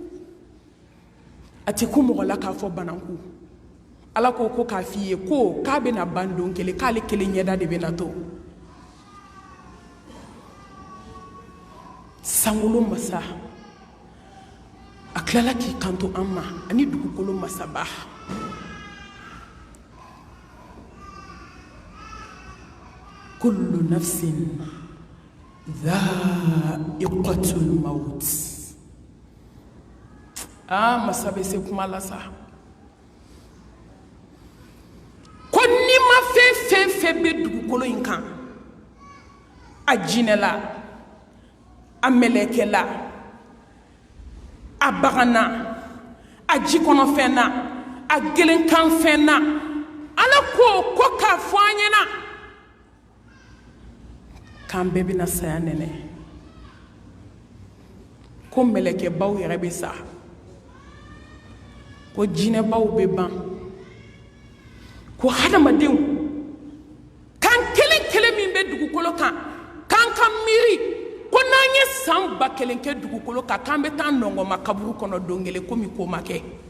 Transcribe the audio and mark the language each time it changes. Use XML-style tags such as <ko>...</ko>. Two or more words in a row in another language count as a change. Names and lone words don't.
<bm>a tɛ ku mɔgɔ la k'a fɔ bananku ala ko k'a f'i ye ko k'a bɛna ban don kelen k'ale kelen ɲɛda de bɛna to Sangolo masa a tilala k'i kanto an ma ani dugukolo masaba</bm> <ar>كل نفس ذائقة الموت.</ar> <bm>Masa bɛ se kuma la sa ko ni ma fɛn fɛn bɛ dugukolo in kan a jinɛ la a mɛlɛkɛ la a bagan na a jikɔnɔfɛn na a gelenkanfɛn na Ala ko k'a fɔ an ɲɛna k'an bɛɛ bɛna saya nɛnɛ ko mɛlɛkɛbaw yɛrɛ bɛ sa ko jinɛbaw bɛ ban ko hadamadenw kan kelen min bɛ dugukolo kan k'an ka miiri ko n'an ye san 1000 kɛ dugukolo kan k'an bɛ taa nɔngɔma kaburu kɔnɔ don kelen komi ko ma kɛ</bm>